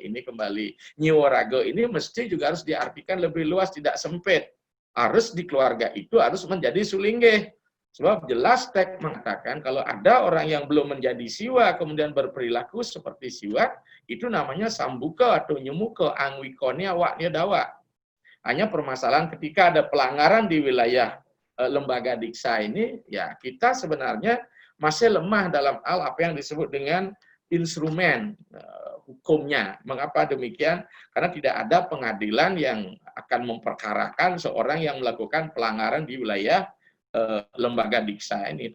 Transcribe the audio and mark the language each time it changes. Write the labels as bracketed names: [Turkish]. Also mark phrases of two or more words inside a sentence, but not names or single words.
[Indonesian] Ini kembali. Nyiwaraga ini mesti juga harus diartikan lebih luas, tidak sempit. Harus di keluarga itu harus menjadi sulinggih. Sebab jelas teks mengatakan kalau ada orang yang belum menjadi siwa kemudian berperilaku seperti siwa, itu namanya sambuka atau [Kawi] nyemuka angwikonya waknya dawa. [Indonesian] Hanya permasalahan ketika ada pelanggaran di wilayah lembaga diksa ini, ya kita sebenarnya masih lemah dalam hal apa yang disebut dengan instrumen hukumnya. Mengapa demikian? Karena tidak ada pengadilan yang akan memperkarakan seorang yang melakukan pelanggaran di wilayah lembaga diksa ini.